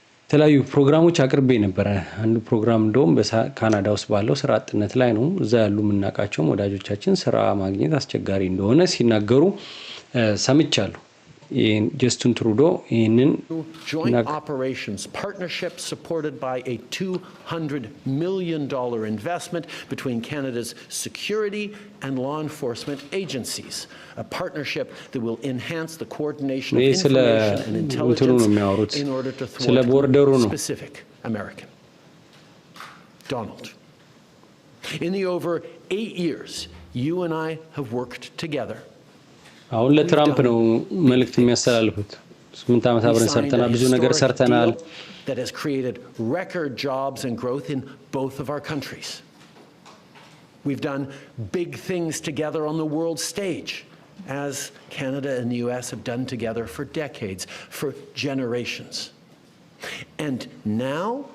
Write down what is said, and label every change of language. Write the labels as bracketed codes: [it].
[am] የተለያዩ ፕሮግራሞች አቅርቤ ነበረ። አንዱ ፕሮግራም እንደውም በካናዳ ውስጥ ባለው ስራ አጥነት ላይ ነው። እዛ ያሉ የምናውቃቸውም ወዳጆቻችን ስራ ማግኘት አስቸጋሪ እንደሆነ ሲናገሩ ሰምቻለሁ። ጀስቲን ትሩዶ ይህንን [en] joint operations partnership supported by a $200 million investment between Canada's security and law enforcement agencies, a partnership that will enhance the coordination of information and intelligence in order to thwart specific American. Donald, in the over 8 years you and I have worked together. [am] አሁን ለትራምፕ ነው መልእክት የሚያስተላልፉት። 8 ዓመት አብረን ሰርተናል፣ ብዙ ነገር ሰርተናል። [en] That has created record jobs and growth in both of our countries. We've done big things together on the world stage, as Canada and the US have done together for decades, for generations. And now